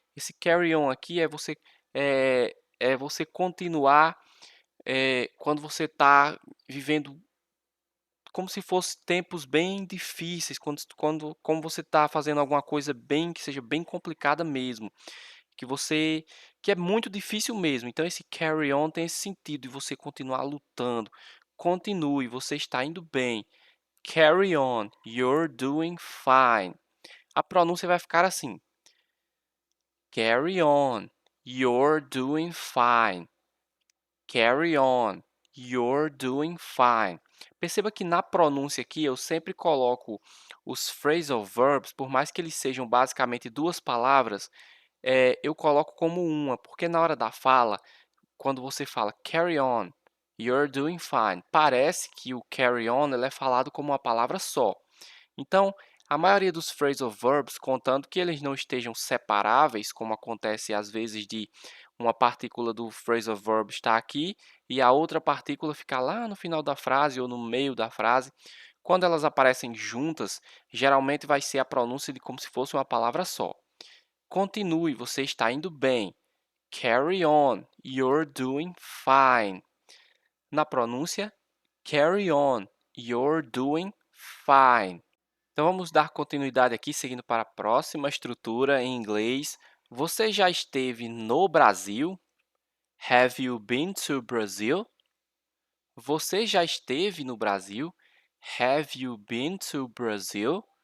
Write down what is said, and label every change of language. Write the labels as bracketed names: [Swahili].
[Portuguese] Esse carry on aqui é, é você continuar quando você está vivendo como se fosse tempos bem difíceis, como você está fazendo alguma coisa bem que seja bem complicada mesmo. Que é muito difícil mesmo. Então esse carry on tem esse sentido de você continuar lutando. Continue, você está indo bem. [English] Carry on, you're doing fine. [Portuguese] A pronúncia vai ficar assim: [English] Carry on, you're doing fine. Carry on, you're doing fine. [Portuguese] Perceba que na pronúncia aqui eu sempre coloco os phrasal verbs, por mais que eles sejam basicamente duas palavras, eu coloco como uma, porque na hora da fala, quando você fala [English] carry on, you're doing fine, [Portuguese] parece que o carry on ele é falado como uma palavra só. Então, a maioria dos phrasal verbs, contando que eles não estejam separáveis, como acontece às vezes de uma partícula do phrasal verb estar aqui e a outra partícula ficar lá no final da frase ou no meio da frase, quando elas aparecem juntas, geralmente vai ser a pronúncia de como se fosse uma palavra só. Continue, você está indo bem. [English] Carry on, you're doing fine. [Portuguese] Na pronúncia, [English] carry on, you're doing fine. [Portuguese] Então vamos dar continuidade aqui, seguindo para a próxima estrutura em inglês. Você já esteve no Brasil? [English] Have you been to Brazil? [Portuguese] Você já esteve no Brasil? [English] Have you been to Brazil?